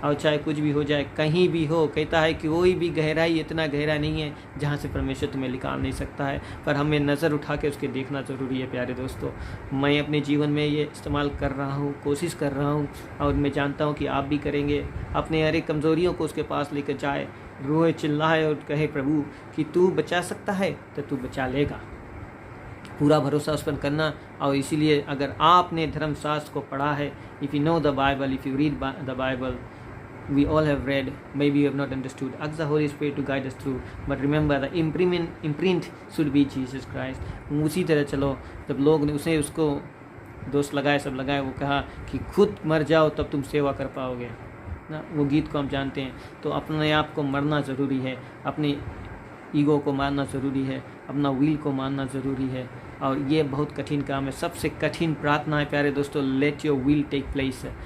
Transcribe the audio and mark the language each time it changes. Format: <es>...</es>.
<hi>और चाहे कुछ भी हो जाए, कहीं भी हो, कहता है कि कोई भी गहराई इतना गहरा नहीं है जहाँ से परमेश्वर तुम्हें निकाल नहीं सकता है, पर हमें नज़र उठा के उसके देखना ज़रूरी है प्यारे दोस्तों। मैं अपने जीवन में ये इस्तेमाल कर रहा हूँ, कोशिश कर रहा हूँ, और मैं जानता हूँ कि आप भी करेंगे। अपने हर एक कमज़ोरियों को उसके पास लेकर जाए, रोए, चिल्लाए और कहे प्रभु कि तू बचा सकता है तो तू बचा लेगा। पूरा भरोसा उस पर करना। और इसीलिए अगर आपने धर्मशास्त्र को पढ़ा है,</hi> <en>If you know the Bible, if you read the Bible, we all have read, maybe you have not understood, ask the Holy Spirit to guide us through, but remember the imprint should be Jesus Christ.</en> <hi>उसी तरह चलो। जब लोग ने उसको दोस्त लगाए, सब लगाए, वो कहा कि खुद मर जाओ तब तुम सेवा कर पाओगे ना, वो गीत को हम जानते हैं। तो अपने आप को मरना ज़रूरी है, अपनी ईगो को मारना ज़रूरी है, अपना विल को मारना ज़रूरी है। और ये बहुत कठिन काम है, सबसे कठिन प्रार्थना है प्यारे दोस्तों,</hi> <en>Let your will take place.</en>